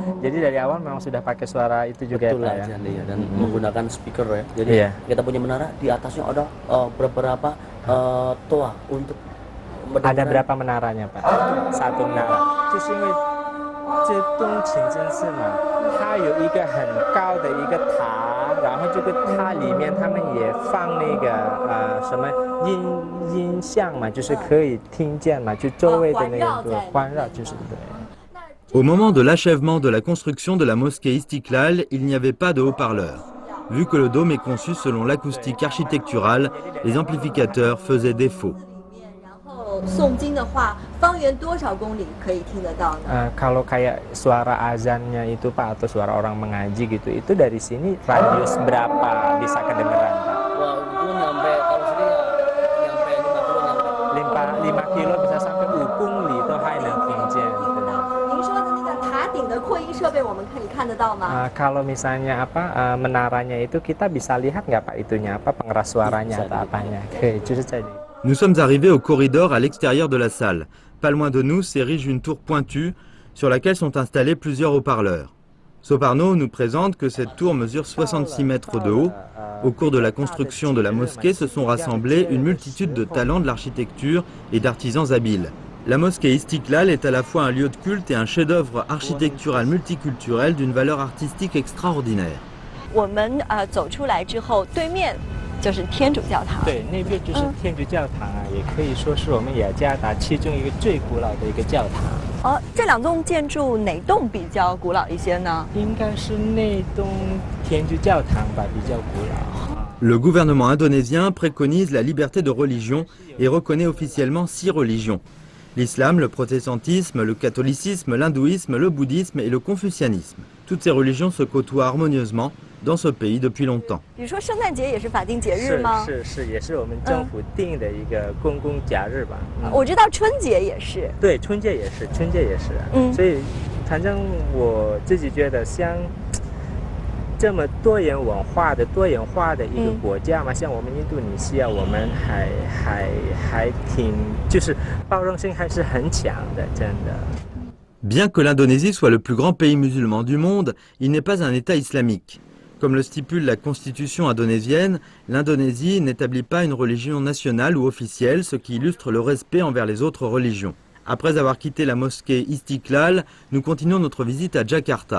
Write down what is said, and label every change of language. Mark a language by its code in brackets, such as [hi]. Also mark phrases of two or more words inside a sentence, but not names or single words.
[id] Jadi dari awal memang sudah pakai suara itu juga Betul ya Pak lah, ya. Jan, iya. Dan menggunakan speaker ya. Jadi Iya. kita punya menara, di atasnya ada beberapa toa untuk Ada berapa menaranya Pak? Satu menara. [zh] 就是因为这东清真寺嘛，它有一个很高的一个塔，然后这个塔里面他们也放那个什么音像嘛，就是可以听见嘛，就周围的那个环绕，就是对。 [fr] Au moment de l'achèvement de la construction de la mosquée Istiklal, il n'y avait pas de haut-parleur. Vu que le dôme est conçu selon l'acoustique architecturale, les amplificateurs faisaient défaut. [zh] 然后诵经的话，方圆多少公里可以听得到呢？ [id] Kalau kayak suara azannya itu Pak atau suara orang mengaji gitu, itu dari sini radius berapa bisa kedengeran Pak? Wah, itu nyampe kalau sini ya nyampe 5 kilo bisa sampai [zh] 5 公里都还能听见。您说的那个塔顶的扩音设备，我们可以看得到吗？ [id] Kalau misalnya apa menaranya itu kita bisa lihat nggak Pak itunya apa pengeras suaranya atau apanya? Oke, justru jadi. [fr] Nous sommes arrivés au corridor à l'extérieur de la salle. Pas loin de nous s'érige une tour pointue sur laquelle sont installés plusieurs haut-parleurs. Soparno nous présente que cette tour mesure 66 mètres de haut. Au cours de la construction de la mosquée se sont rassemblés une multitude de talents de l'architecture et d'artisans habiles. La mosquée Istiklal est à la fois un lieu de culte et un chef-d'œuvre architectural multiculturel d'une valeur artistique extraordinaire. [zh] 我们走出来之后，对面就是天主教堂。对，那边就是天主教堂啊，也可以说是我们雅加达其中一个最古老的一个教堂。哦，这两栋建筑哪栋比较古老一些呢？应该是那栋天主教堂吧，比较古老。 [fr] Le gouvernement indonésien préconise la liberté de religion et reconnaît officiellement 6 religions. L'islam, le protestantisme, le catholicisme, l'hindouisme, le bouddhisme et le confucianisme. Toutes ces religions se côtoient harmonieusement dans ce pays depuis longtemps. [zh] 比如说圣诞节也是法定节日吗？是，也是我们政府定的一个公共假日吧。我知道春节也是。对，春节也是。所以，反正我自己觉得像。 这么多元化的一个国家嘛，像我们印度尼西亚，我们还挺就是包容性还是很强的，真的。 [fr] Bien que l'Indonésie soit le plus grand pays musulman du monde, il n'est pas un État islamique. Comme le stipule la constitution indonésienne, l'Indonésie n'établit pas une religion nationale ou officielle, ce qui illustre le respect envers les autres religions. Après avoir quitté la mosquée Istiklal, nous continuons notre visite à Jakarta.